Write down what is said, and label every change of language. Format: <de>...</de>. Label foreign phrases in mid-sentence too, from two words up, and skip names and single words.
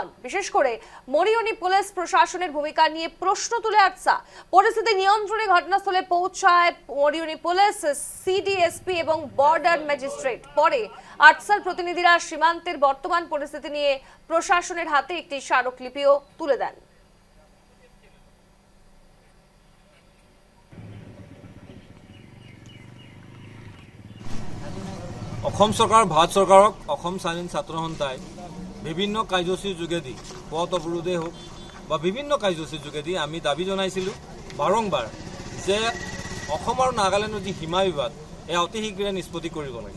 <bn>বিশেষ করে মরিয়নি পুলিশ প্রশাসনের ভূমিকা নিয়ে প্রশ্ন তুলে আটসা। পরিস্থিতি নিয়ন্ত্রণে ঘটনাস্থলে পৌঁছায় মরিয়নি পুলিশ, সিডিএসপি এবং বর্ডার ম্যাজিস্ট্রেট। পরে আটসার প্রতিনিধিরা সীমান্তের বর্তমান পরিস্থিতি নিয়ে প্রশাসনের হাতে একটি স্মারকলিপিও তুলে দেন।</bn> <as>অসম চৰকাৰ ভাৰত চৰকাৰক অসম স্বাধীন ছাত্ৰ সন্থাই বিভিন্ন কাৰ্যসূচীৰ যোগেদি পথ অৱৰোধেই হওক বা বিভিন্ন কাৰ্যসূচীৰ যোগেদি আমি দাবী জনাইছিলোঁ বাৰম্বাৰ যে অসম আৰু নাগালেণ্ডৰ যি সীমা বিবাদ এয়া অতি শীঘ্ৰে নিষ্পত্তি কৰিব লাগে।</as>